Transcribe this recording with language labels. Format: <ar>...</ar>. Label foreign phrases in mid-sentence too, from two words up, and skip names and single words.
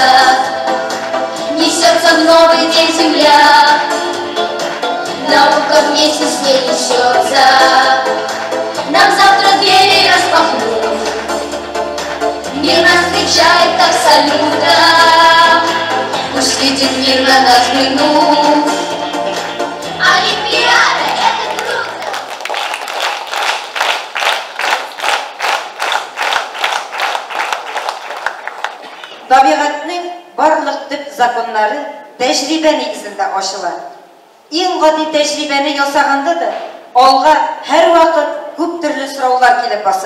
<ru>Несется в новый день земля, наука вместе с ней несется. Нам завтра двери распахнут, мир нас встречает как салютом. Пусть видит мир на нас взглянув. Олимпиада — это круто!</ru> <tt>Табигатьнең барлык төп законнары тәҗрибә нигезендә ачыла. Иң гади тәҗрибәне ясаганда да алга һәр вакыт күп төрле сораулар килеп баса.</tt>